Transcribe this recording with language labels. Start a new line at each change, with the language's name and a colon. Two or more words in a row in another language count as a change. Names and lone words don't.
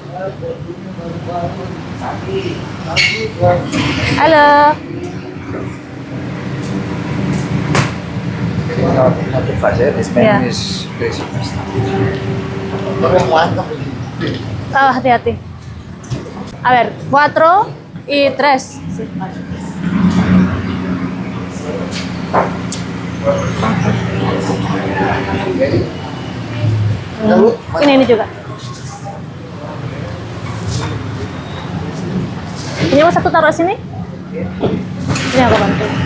Indonesian: Halo. Ya. Oh, hati-hati.
Spanish: A ver, 4 y 3. Sí.
Indonesian: Ini juga. Ini mau satu taruh sini. Ini aku bantu.